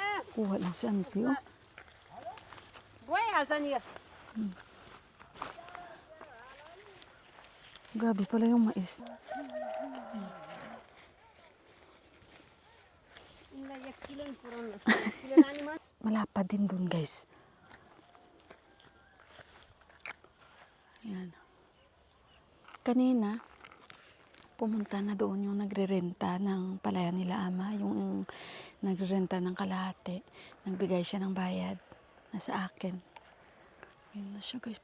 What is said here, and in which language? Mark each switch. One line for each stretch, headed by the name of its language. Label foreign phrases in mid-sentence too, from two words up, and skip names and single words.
Filipino: Kuha lang si auntie, oh.
Nepali: गइहाल्छ नि यो
Filipino: Grabe pala yung mais.
Nepali: यिनलाई 1 किलो नि पुऱ्याउनु 1 किलो लाने mas
Filipino: Malapad din dun, guys. Ayan. Kanina, pumunta na doon yung nagre-renta ng palayan nila ama. Yung nagre-renta ng kalahati. Nagbigay siya ng bayad. Nasa akin. Ayun na siya, guys.